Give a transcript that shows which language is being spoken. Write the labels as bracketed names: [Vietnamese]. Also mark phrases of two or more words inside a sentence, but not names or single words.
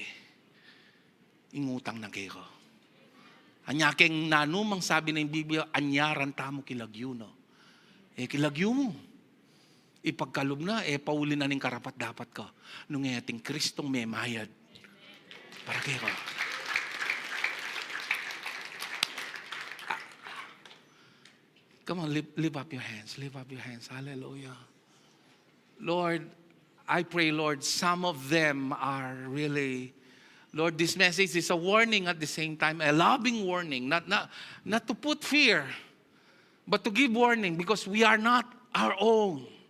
[Pampanga] Ingutang na ke ko. Anya keng nanumang sabi ng Biblia, anyaran tamo kilagyo no. Kilagyo mo. Ipagkalob na, pauli na ning karapat dapat ka. Nung ating Kristong may mayad. Para kayo. [English] Come on, lift up your hands. Lift up your hands. Hallelujah. Lord, I pray, Lord, some of them are really, Lord, this message is a warning at the same time, a loving warning, not to put fear, but to give warning because we are not our own.